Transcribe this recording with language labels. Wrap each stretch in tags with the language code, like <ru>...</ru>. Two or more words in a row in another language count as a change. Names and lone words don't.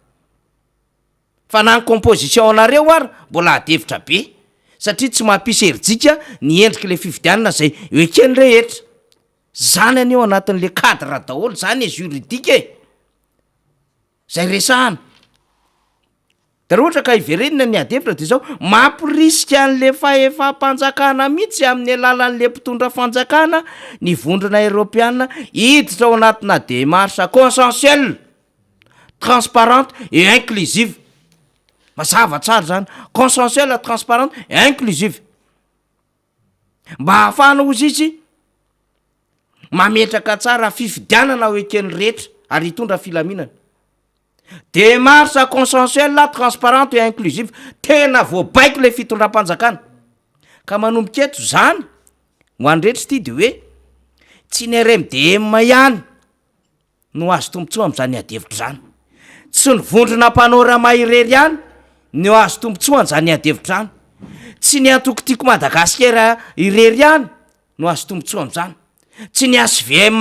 <mg>fa na ny composition anareo ary mbola adevitra be satria tsy mampisy herijika ny endriky le fifidianana zay ekeny rehetra zany aneo anatin'le cadre daholo zany e juridique e zay resahana de raha ohatra ka iverenina ny adevitra de zao mampirisika an'le faefam-panjakana mihitsy amin'ny alalan'le mpitondra fanjakana ny vondrona Europeana hiditra ao anatina</mg> <fr>démarche consensuelle transparente et inclusive</fr> <mg>mazava tsara zany</mg> <fr>consensuelle transparente et inclusive</fr> <mg>mba hahafahana ozy izy mametraka tsara fifidianana ho ekeny rehetra ary hitondra filaminana</mg> <fr>démarche consensuelle transparente et inclusive</fr> <mg>tena voabaiko le fitondram-panjakana ka manomboka eto zany ho an'rehetra ty de hoe tsy ny RMDM ihany no azo tombotsoa am'zany adevitra zany tsy ny vondrona panorama irery ihany no azo tombotsoa an'zany adevitra zany tsy ny antokotiko Madagasikara irery ihany no azo tombotsoa am'zany tsy ny SVM</mg>